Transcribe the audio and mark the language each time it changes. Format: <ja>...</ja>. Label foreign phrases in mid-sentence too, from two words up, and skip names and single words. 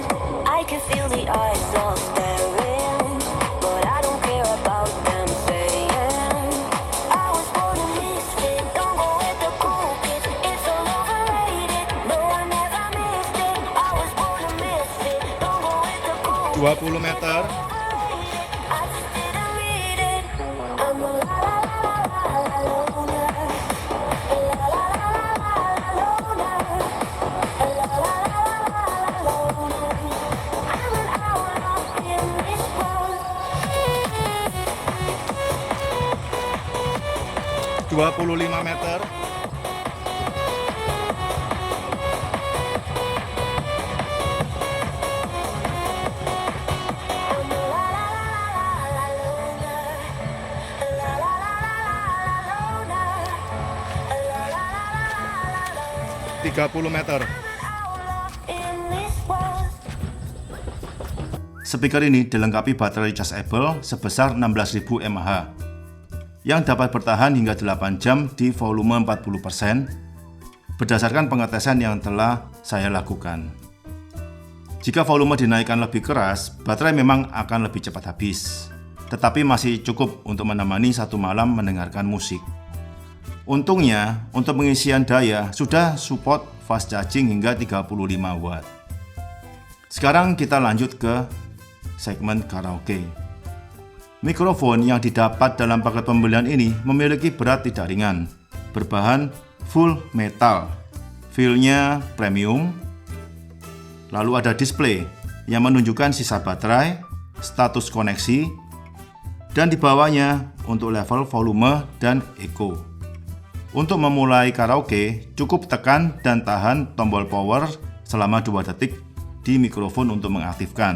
<en>I can feel the eyes all staring, but I don't care about them saying I was born a misfit, don't go with the cool kids, it's all overrated, no I never missed it. I was born a misfit, don't go with the cool</en> <id>20 meter.</id> <en>I just didn't read it. I'm a la la la la la loner, a la la la la la loner, a la la la la la loner. I'm an outlaw in this world.</en> <id>25 meter.</id> <en>I'm a la la la la la loner, a la la la la la loner, a la la la la loner.</en> <id>30 meter.</id> <en>Outlaw in this world.</en> <id>Speaker ini dilengkapi baterai chargeable sebesar 16.000 mAh yang dapat bertahan hingga 8 jam di volume 40% berdasarkan pengetesan yang telah saya lakukan. Jika volume dinaikkan lebih keras, baterai memang akan lebih cepat habis, tetapi masih cukup untuk menemani satu malam mendengarkan musik. Untungnya, untuk pengisian daya sudah support</id> <en>fast charging</en> <id>hingga 35 watt. Sekarang kita lanjut ke segmen karaoke. Mikrofon yang didapat dalam paket pembelian ini memiliki berat tidak ringan, berbahan</id> <en>full metal,</en> <id>feel-nya premium, lalu ada display yang menunjukkan sisa baterai, status koneksi, dan di bawahnya untuk level volume dan echo. Untuk memulai karaoke, cukup tekan dan tahan tombol power selama 2 detik di mikrofon untuk mengaktifkan.</id>